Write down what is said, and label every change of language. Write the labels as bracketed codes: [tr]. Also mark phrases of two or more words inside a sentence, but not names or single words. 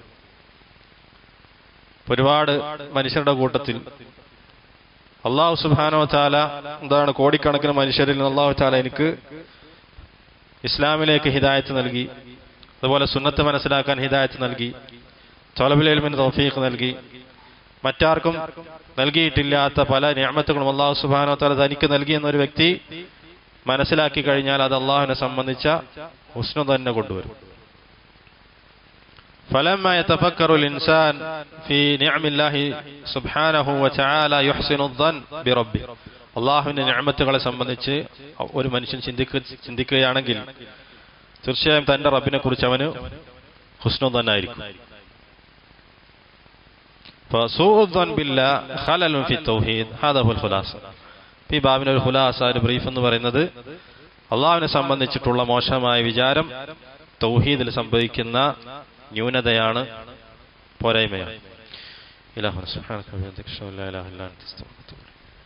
[ml] ഒരുപാട് മനുഷ്യരുടെ കൂട്ടത്തിൽ അല്ലാഹു [ar] سبحانه وتعالى [ml] എന്താണ് കോടിക്കണക്കിന് മനുഷ്യരിൽ നിന്ന് അല്ലാഹു തആല എനിക്ക് ഇസ്ലാമിലേക്ക് ഹിദായത്ത് നൽകി, അതുപോലെ സുന്നത്ത് മനസ്സിലാക്കാൻ ഹിദായത്ത് നൽകി, [ar] طلب العلم [ml] തൗഫീഖ് നൽകി, മറ്റാർക്കും നൽകിയിട്ടില്ലാത്ത പല നിഅമത്തുകളും അല്ലാഹു [ar] سبحانه وتعالى [ml] തനിക്ക് നൽകി എന്നൊരു വ്യക്തി മനസ്സിലാക്കി കഴിഞ്ഞാൽ അത് അള്ളാഹുവിനെ സംബന്ധിച്ച ഹുസ്നു തന്നെ കൊണ്ടുവരും. [ar] فلما يتفكر الإنسان في نعم الله سبحانه وتعالى يحسن الظن بربه. [ml] അള്ളാഹുവിന്റെ നിഅമത്തുകളെ സംബന്ധിച്ച് ഒരു മനുഷ്യൻ ചിന്തിക്കുകയാണെങ്കിൽ തീർച്ചയായും തന്റെ റബ്ബിനെ കുറിച്ച് അവന് ഹുസ്നു ദന്നായിരിക്കും. [ar] فسوء الظن بالله خلل في التوحيد هذا هو الخلاصة. [ml] ഈ ബാബിന്റെ ഒരു ഖുലാസ, ഒരു ബ്രീഫ് എന്ന് പറയുന്നത് അള്ളാഹുവിനെ സംബന്ധിച്ചിട്ടുള്ള മോശമായ വിചാരം തൗഹീദിൽ സംഭവിക്കുന്ന ന്യൂനതയാണ്, പോരായ്മയാണ്. [ar] إله سبحانه وتعالى